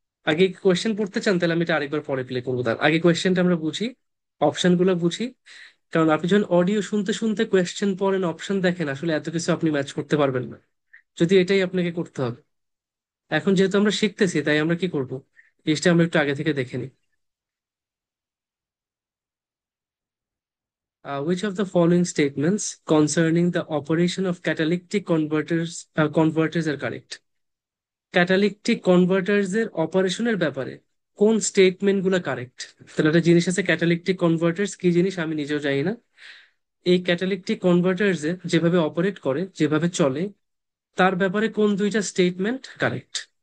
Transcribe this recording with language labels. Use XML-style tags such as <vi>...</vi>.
<bn>আগে কোয়েশ্চেন পড়তে চান তাহলে আমি এটা আরেকবার পরে প্লে করবো, তার আগে কোয়েশ্চেনটা আমরা বুঝি, অপশন গুলো বুঝি। কারণ আপনি যখন অডিও শুনতে শুনতে কোয়েশ্চেন পড়েন, অপশন দেখেন, আসলে এত কিছু আপনি ম্যাচ করতে পারবেন না, যদি এটাই আপনাকে করতে হবে। এখন যেহেতু আমরা শিখতেছি, তাই আমরা কি করব, জিনিসটা আমরা একটু আগে থেকে দেখে নিই।</bn> <en>Which of the following statements concerning the operation of catalytic converters are correct?</en> <bn>ক্যাটালিকটিক converters এর অপারেশনের ব্যাপারে কোন স্টেটমেন্ট গুলো কারেক্ট? তাহলে একটা জিনিস আছে ক্যাটালিকটিক কনভার্টার্স, কি জিনিস আমি নিজেও জানি না। এই ক্যাটালিকটিক কনভার্টার্স এ যেভাবে অপারেট করে, যেভাবে চলে, তার ব্যাপারে কোন 2টা স্টেটমেন্ট কারেক্ট?</bn>